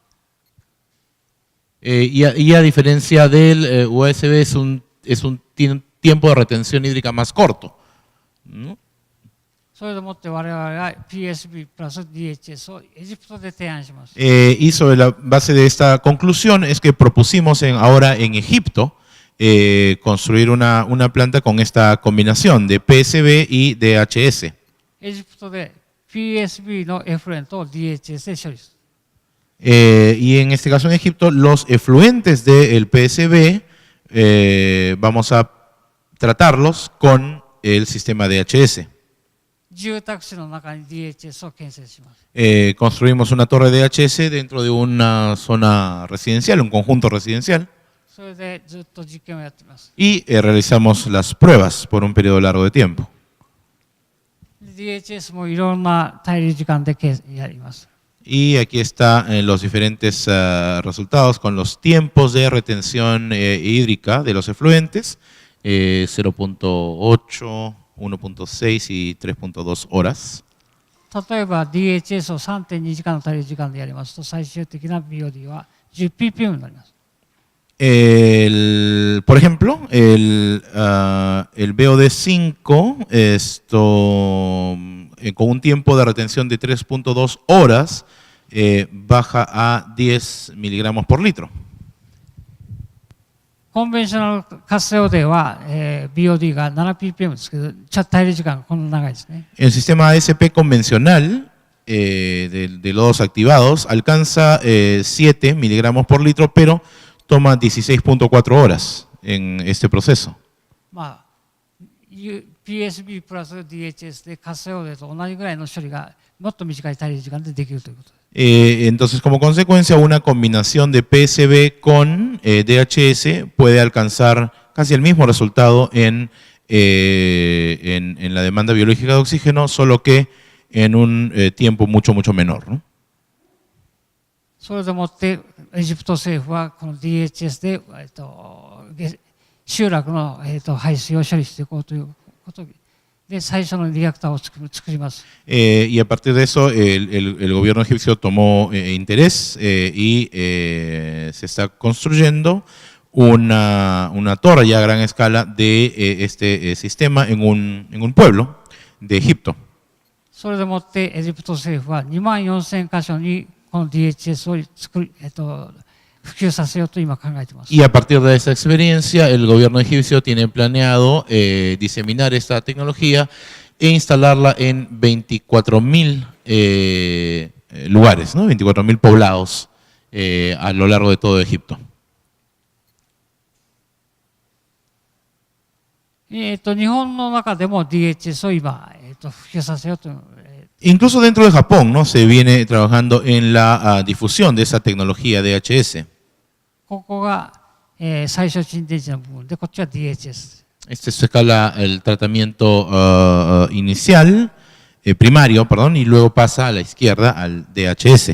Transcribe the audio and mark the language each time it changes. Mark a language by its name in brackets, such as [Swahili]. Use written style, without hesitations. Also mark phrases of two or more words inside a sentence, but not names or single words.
[Spanish] Y a diferencia del USB tiene un tiempo de retención hídrica más corto, ¿no? [Japanese] それでもって我々は PSB プラス DHS をエジプトで提案します。 [Spanish] Y sobre la base de esta conclusión es que propusimos ahora en Egipto construir una planta con esta combinación de PSB y DHS. [Japanese] エジプトで PSB のエフルエントを DHS で処理する。 [Spanish] Y en este caso en Egipto, los efluentes del PSB vamos a tratarlos con el sistema DHS. [Japanese] 住宅地の中に DHS を建設します。 [Spanish] Construimos una torre DHS dentro de una zona residencial, un conjunto residencial. [Japanese] それでずっと実験をやっています。 [Spanish] Y realizamos las pruebas por un periodo largo de tiempo. [Japanese] DHS もいろんな滞留時間でやります。 [Spanish] Y aquí están los diferentes resultados con los tiempos de retención hídrica de los efluentes, 0.8, 1.6 y 3.2 horas. [Japanese] 例えば DHS を 3.2 時間の滞留時間でやりますと、最終的な BOD は 10ppm になります。 [Spanish] Por ejemplo, el BOD5 con un tiempo de retención de 3.2 horas baja a 10 miligramos por litro. [Japanese] コンベンショナル活性汚泥は、BOD が 7ppm ですけど、滞留時間がこんな長いですね。 [Spanish] El sistema ASP convencional de lodos activados alcanza 7 miligramos por litro, pero toma 16.4 horas en este proceso. [Japanese] まあ、PSB プラス DHS で活性汚泥と同じぐらいの処理がもっと短い滞留時間でできるということです。 [Spanish] Entonces, como consecuencia, una combinación de PSB con DHS puede alcanzar casi el mismo resultado en la demanda biológica de oxígeno, solo que en un tiempo mucho menor, ¿no? [Japanese] それでもってエジプト政府はこの DHS で、集落の、排水を処理していこうということで最初のリアクターを作ります。 [Spanish] Y a partir de eso, el gobierno egipcio tomó interés y se está construyendo una torre ya a gran escala de este sistema en un pueblo de Egipto. [Japanese] それでもってエジプト政府は24,000箇所にこの DHS を普及させようと今考えています。 [Spanish] Y a partir de esta experiencia, el gobierno egipcio tiene planeado diseminar esta tecnología e instalarla en 24,000 lugares, ¿no? 24,000 poblados a lo largo de todo Egipto. [Japanese] 日本の中でも DHS を今、普及させようと。 [Spanish] Incluso dentro de Japón, ¿no? Se viene trabajando en la difusión de esa tecnología DHS. [Japanese] ここが、最初沈殿地の部分で、こっちは DHS。 [Spanish] Este se escala el tratamiento inicial, primario, perdón, y luego pasa a la izquierda al DHS.